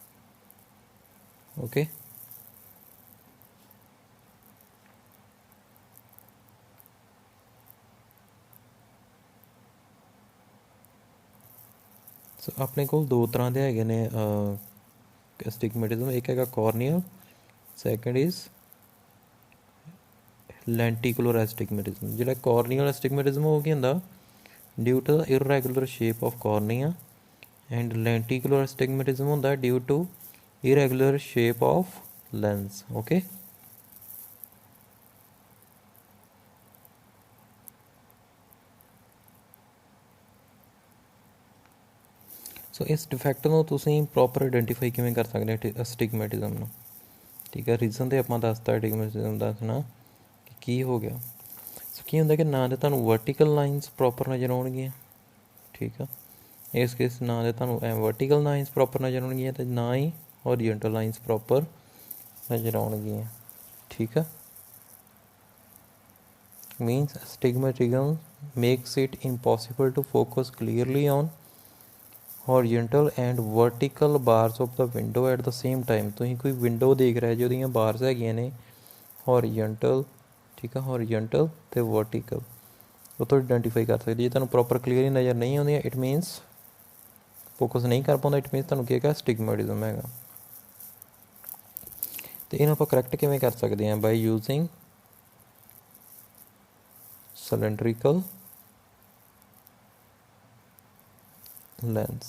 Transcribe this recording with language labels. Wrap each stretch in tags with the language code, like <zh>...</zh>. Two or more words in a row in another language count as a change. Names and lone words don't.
<en>okay, so</en> <pa>ਆਪਣੇ ਕੋਲ ਦੋ ਤਰ੍ਹਾਂ ਦੇ ਹੈਗੇ ਨੇ ਅਸਟਿਗਮੈਟਿਜ਼ਮ। ਇੱਕ ਹੈਗਾ</pa> <en>corneal, second is lenticular astigmatism. ਜਿਹੜਾ corneal astigmatism</en> <pa>ਉਹ ਕੀ ਹੁੰਦਾ,</pa> <en>due to the irregular shape of cornea, and lenticular astigmatism ਹੁੰਦਾ due to irregular shape of lens. Okay, so</en> <pa>ਇਸ ਡਿਫੈਕਟ ਨੂੰ ਤੁਸੀਂ</pa> <en>proper identify</en> <pa>ਕਿਵੇਂ ਕਰ ਸਕਦੇ ਹੋ ਅਸਟਿਗਮੈਟਿਜ਼ਮ ਨੂੰ। ਠੀਕ ਹੈ, ਰੀਜ਼ਨ ਤਾਂ ਆਪਾਂ ਦੱਸਤਾ ਅਸਟਿਗਮੈਟਿਜ਼ਮ ਦਾ ਨਾ ਕਿ ਕੀ ਹੋ ਗਿਆ। ਸੋ ਕੀ ਹੁੰਦਾ ਕਿ ਨਾ ਤਾਂ ਤੁਹਾਨੂੰ</pa> <en>vertical lines proper</en> <pa>ਨਜ਼ਰ ਆਉਣਗੀਆਂ, ਠੀਕ ਆ, ਇਸ ਕੇਸ ਨਾ ਤਾਂ ਤੁਹਾਨੂੰ</pa> <en>vertical lines proper</en> <pa>ਨਜ਼ਰ ਆਉਣਗੀਆਂ ਅਤੇ ਨਾ ਹੀ</pa> <en>horizontal lines proper</en> <pa>ਨਜ਼ਰ ਆਉਣਗੀਆਂ। ਠੀਕ ਆ,</pa> <en>means astigmatism makes it impossible to focus clearly on horizontal and vertical bars of the window at the same time।</en> <pa>ਤੁਸੀਂ ਕੋਈ ਵਿੰਡੋ ਦੇਖ ਰਹੇ ਜੀ, ਉਹਦੀਆਂ ਬਾਰਸ ਹੈਗੀਆਂ ਨੇ ਹੋਰੀਜ਼ੋਨਟਲ, ਠੀਕ ਆ, ਹੋਰੀਜ਼ੋਨਟਲ ਅਤੇ ਵਰਟੀਕਲ, ਉਹ ਤੋਂ ਆਈਡੈਂਟੀਫਾਈ ਕਰ ਸਕਦੇ। ਜੇ ਤੁਹਾਨੂੰ</pa> <en>proper clearly</en> <pa>ਨਜ਼ਰ ਨਹੀਂ ਆਉਂਦੀਆਂ,</pa> <en>it means focus</en> <pa>ਨਹੀਂ ਕਰ ਪਾਉਂਦਾ,</pa> <en>it means</en> <pa>ਤੁਹਾਨੂੰ ਕੀ ਹੈਗਾ, ਅਸਟਿਗਮੈਟਿਜ਼ਮ ਹੈਗਾ। ਅਤੇ ਇਹਨੂੰ ਆਪਾਂ ਕਰੈਕਟ ਕਿਵੇਂ ਕਰ ਸਕਦੇ ਹਾਂ,</pa> <en>by using cylindrical lens.</en>